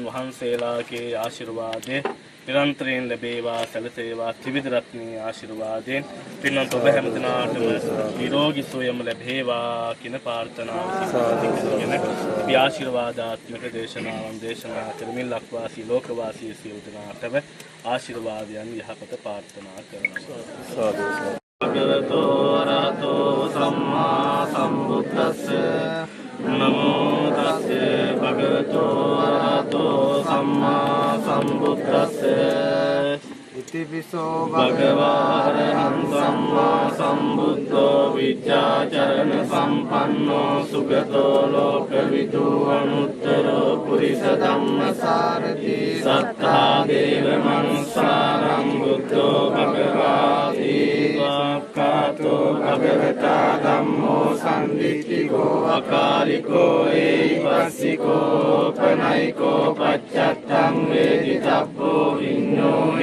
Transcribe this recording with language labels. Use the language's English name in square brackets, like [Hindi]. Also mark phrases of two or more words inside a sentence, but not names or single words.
[Sinhala] වහන්සේලාගේ ආශිර්වාදය නිරන්තරයෙන් ලැබේවා සැලසේවා ත්‍රිවිධ රත්නයේ ආශිර්වාදයෙන් පින්නන්ත ඔබ හැම දිනාටම නිරෝගී සුවයම ලැබේවා කියන ප්‍රාර්ථනාව සිදුවගෙන අපි ආශිර්වාදාත්මක දේශනාවන් දේශනා කරමින් ලක්වාසී ලෝකවාසී සියලු දෙනාටම ආශිර්වාදයන් යහපත ප්‍රාර්ථනා කරනවා [Pali] භගවතෝ අරහතෝ සම්මා සම්බුද්දස්ස නමෝ තස්සේ භගවතෝ අරහතෝ සම්මා සම්බුද්දස්ස ඉතිපිසෝ භගවාරහං සම්මා සම්බුද්ධෝ විද්‍යාචරණ සම්පන්නෝ සුගතෝ ලෝකවිදු අනුත්තරෝ පුරිස ධම්මසාරති සත්තා දේව මනුස්සාරං බුද්ධෝ භගවාති වාක්ඛාතෝ භගවතා ධම්මෝ සම්දිත්තිකෝ අකාලිකෝ ඒවස්සිකෝ පනයිකෝ පච්චත්තං වේදිතබ්බෝ විඤ්ඤෝ